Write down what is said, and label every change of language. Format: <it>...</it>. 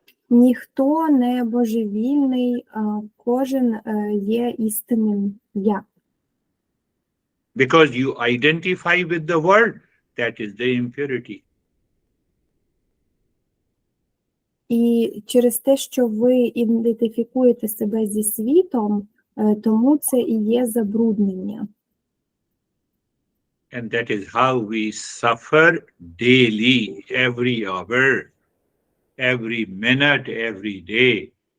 <uk>Ніхто не божевільний, кожен є істинним я.</uk> <en>Because you identify with the world, that is the impurity.</en> <uk>І через те, що ви ідентифікуєте себе зі світом, тому це і є забруднення.</uk> <en>And that is how we suffer daily, every hour, every minute, every day.</en>